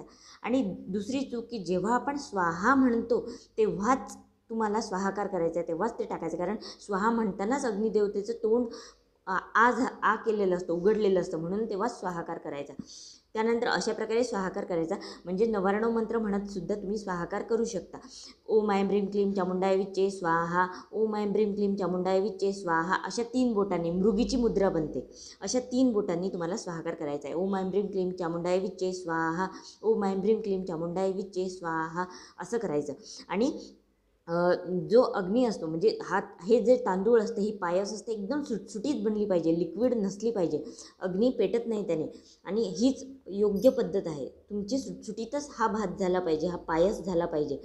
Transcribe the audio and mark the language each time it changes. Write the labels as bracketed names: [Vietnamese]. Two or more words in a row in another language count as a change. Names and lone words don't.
[Marathi] आणि दुसरी चूक की जेव्हा आपण स्वाहा म्हणतो तेव्हाच तुम्हाला स्वाहाकार करायचा आहे, तेव्हाच ते टाकायचं. कारण स्वाहा म्हणतानाच अग्निदेवतेचं तोंड आ केलेलं असतं, उघडलेलं असतं, म्हणून तेव्हाच स्वाहाकार करायचा. त्यानंतर अशा प्रकारे स्वाहाकार करायचा. म्हणजे 99 मंत्र म्हणत सुद्धा तुम्ही स्वाहाकार करू शकता. [Sanskrit] ओम ऐं ब्रीं क्लीं चामुंडाय विच्चे स्वाहा, ओम ऐं ब्रीं क्लीं चामुंडाय विच्चे स्वाहा [Marathi] अशा 3 बोटांनी मृगीची मुद्रा बनते. अशा 3 बोटांनी तुम्हाला स्वाहाकार करायचा आहे. [Sanskrit] ओम ऐं ब्रीं क्लीं चामुंडाय विच्चे स्वाहा, ओम ऐं ब्रीं क्लीं चामुंडाय विच्चे स्वाहा [Marathi] असं करायचं. आणि जो अग्नी असतो म्हणजे हे जे तांदूळ असतं, ही पायस असते, एकदम सुटसुटीत बनली पाहिजे, लिक्विड नसली पाहिजे, अग्नी पेटत नाही त्याने. आणि हीच योग्य पद्धत आहे. तुमची सुटसुटीतच हा भात झाला पाहिजे, हा पायस झाला पाहिजे.